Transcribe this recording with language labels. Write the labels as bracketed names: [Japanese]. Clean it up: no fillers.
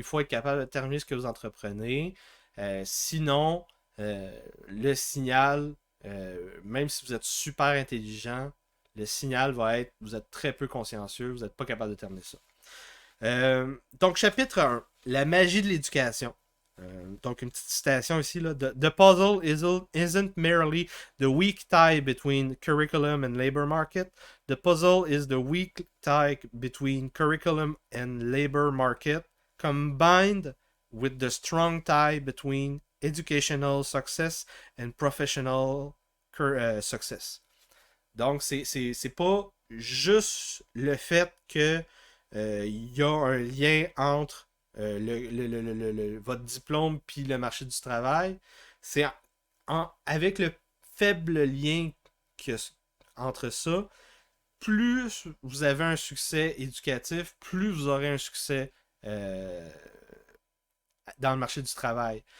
[French] Il faut être capable de terminer ce que vous entreprenez. Sinon, le signal, même si vous êtes super intelligent, le signal va être vous êtes très peu consciencieux, vous n'êtes pas capable de terminer ça. Donc, chapitre 1, la magie de l'éducation. Donc, une petite citation ici. Là. [English] The puzzle isn't merely the weak tie between curriculum and labor market. The puzzle is the weak tie between curriculum and labor market combined with the strong tie between educational success and professional success. [French] Donc, c'est pas juste le fait que y a un lien entre votre diplôme puis le marché du travail. C'est avec le faible lien que, entre ça, plus vous avez un succès éducatif, plus vous aurez un succès dans le marché du travail.